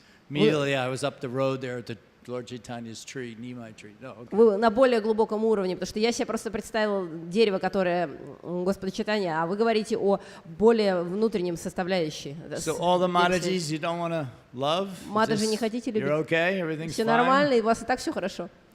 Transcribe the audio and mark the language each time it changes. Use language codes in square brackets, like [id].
[en] Immediately I was up the road there at the Lord Chaitanya's tree, Nimai tree. No, okay. [ru] Вы на более глубоком уровне, потому что я себе просто представил дерево, которое Господа Чайтанья, а вы говорите о более внутреннем составляющей. [en] So all the Mataji's you don't want to love? [ru] Матаджи не хотите любить? [en] You're okay? Everything's [ru] Все [en] fine? [ru] нормально, и у вас и так все хорошо.